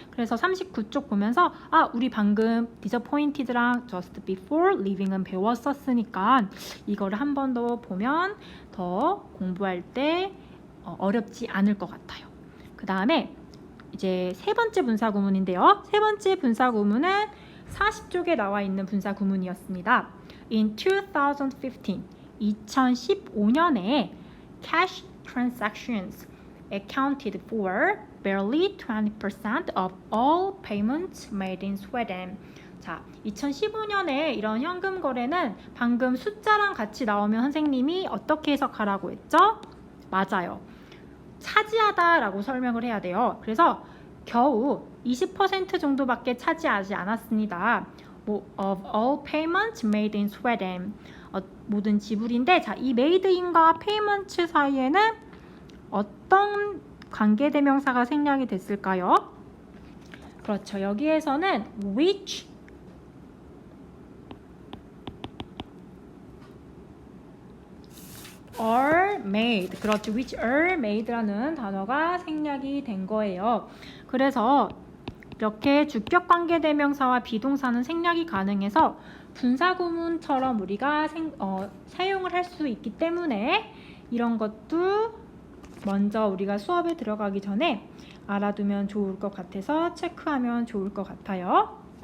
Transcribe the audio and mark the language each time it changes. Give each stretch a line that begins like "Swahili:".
Korean: 그래서 39쪽 보면서 우리 방금 disappointed랑 just before leaving은 배웠었으니까 이거를 한 번 더 보면 더 공부할 때 어렵지 않을 것 같아요. 그 다음에 이제 세 번째 분사 구문인데요. 세 번째 분사 구문은 40쪽에 나와 있는 분사 구문이었습니다.
English: In 2015,
Korean: 2015년에
English: cash transactions accounted for barely 20% of all payments made in Sweden.
Korean: 자, 2015년에 이런 현금 거래는 방금 숫자랑 같이 나오면 선생님이 어떻게 해석하라고 했죠? 맞아요. 차지하다라고 설명을 해야 돼요. 그래서 겨우 20% 정도밖에 차지하지 않았습니다.
English: of all payments made in Sweden.
Korean: 모든 지불인데 자, 이 made in과 payments 사이에는 어떤 관계대명사가 생략이 됐을까요? 그렇죠. 여기에서는
English: which are made.
Korean: 그렇죠. which are made라는 단어가 생략이 된 거예요. 그래서 이렇게 주격 관계대명사와 비동사는 생략이 가능해서 분사구문처럼 우리가 사용을 할 수 있기 때문에 이런 것도 먼저 우리가 수업에 들어가기 전에 알아두면 좋을 것 같아서 체크하면 좋을 것 같아요.